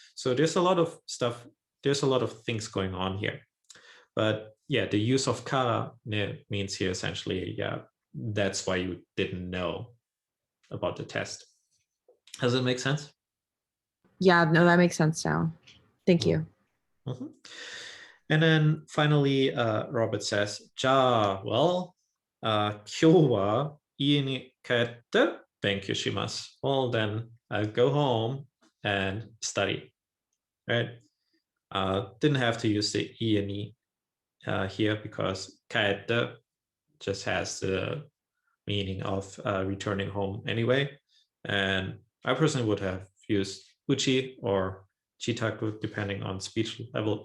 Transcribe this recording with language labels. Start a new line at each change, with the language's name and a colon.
English: So there's a lot of stuff, there's a lot of things going on here. But yeah, the use of kara means here essentially, yeah, that's why you didn't know about the test. Does it make sense? Yeah, no, that makes sense now. Thank you. Mm-hmm. And then finally, Robert says,
Japanese: じゃあ、
English: well,
Japanese: 今日は家に帰って勉強します.
English: Well, then I'll go home and study, right? Didn't have to use the 家に here because 帰って just has the meaning of returning home anyway. And I personally would have used uchi or chitaku depending on speech level.